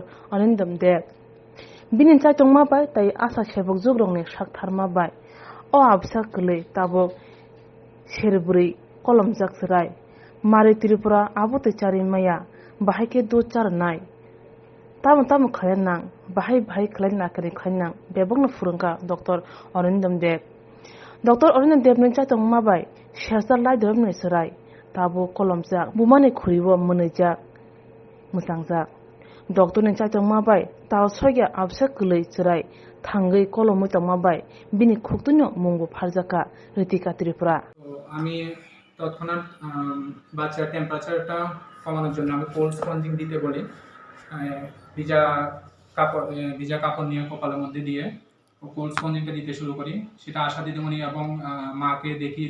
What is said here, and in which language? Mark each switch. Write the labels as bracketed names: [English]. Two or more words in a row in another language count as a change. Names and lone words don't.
[Kok Borok] Arindam Deb binin chaitongma bai tai asa sebok jugrongni saktharma bai o absa kelai tabo serburi kolom jakserai mari tripura abote chari maya bahai ke do char nai tam khayan nang bahai khlai na kare khainang bebong na furungka Dr. Arindam Deb ni chaitong ma bai shersar lai dom ne serai tabo kolom jak bumane khuribo munejak musangjak Dr. ni chaitong ma bai tal soya absa kelai serai থাঙ্গৈ কলমই তমাবাই বিনি খুকতুনো মুঙ্গু ফারজাকা ঋতিকা ত্রিপুরা [Bangla] আমি তৎক্ষণাৎ বাচ্চার টেম্পারেচারটা কমানোর জন্য আমি কোল্ড স্পঞ্জিং দিতে বলি ভিজা কাপড় নিয়ে কপালের মধ্যে দিয়ে কোল্ড স্পঞ্জিংটা দিতে শুরু করি সেটা আশা দিদিমণি এবং মাকে দেখিয়ে